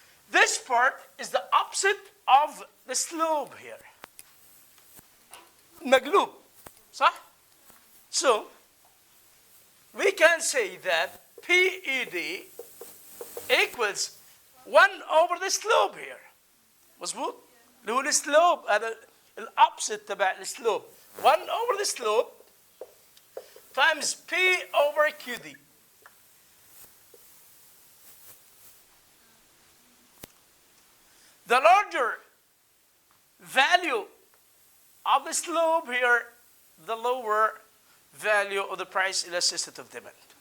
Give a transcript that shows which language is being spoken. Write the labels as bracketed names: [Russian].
[English] This part is the opposite of the slope here. [Arabic] مقلوب صح? [English] So we can say that PED equals 1 over the slope here. [Arabic] مظبوط؟ اللي هو السلوب هذا الأوبسيت تبع السلوب. [English] 1 over the slope times P over QD. The larger value of the slope here, the lower value of the price elasticity of demand.